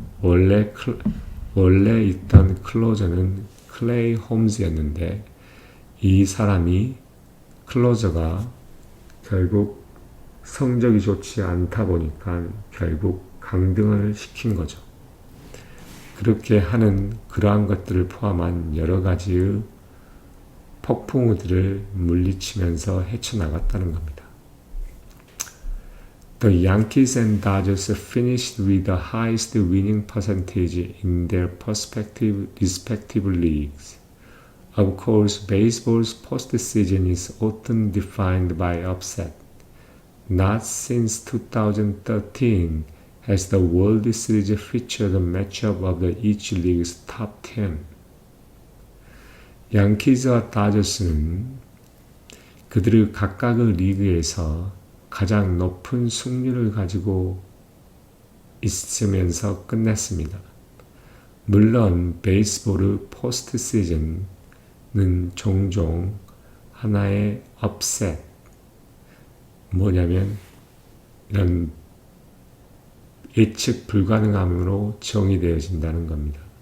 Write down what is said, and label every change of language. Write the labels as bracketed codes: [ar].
[ko] 원래 있던 클로저는 클레이 홈즈였는데 이 사람이 클로저가 결국 성적이 좋지 않다 보니까 결국 강등을 시킨 거죠. 그렇게 하는 그러한 것들을 포함한 여러 가지의 폭풍우들을 물리치면서 헤쳐나갔다는 겁니다. [en] The Yankees and Dodgers finished with the highest winning percentage in their respective leagues. Of course, baseball's postseason is often defined by upset. Not since 2013 has the World Series featured a matchup of each league's top 10. [ko] 양키즈와 다저스는 그들의 각각의 리그에서 가장 높은 승률을 가지고 있으면서 끝냈습니다. 물론 베이스볼의 포스트 시즌은 종종 하나의 업셋, 뭐냐면 이런 예측 불가능함으로 정의되어진다는 겁니다.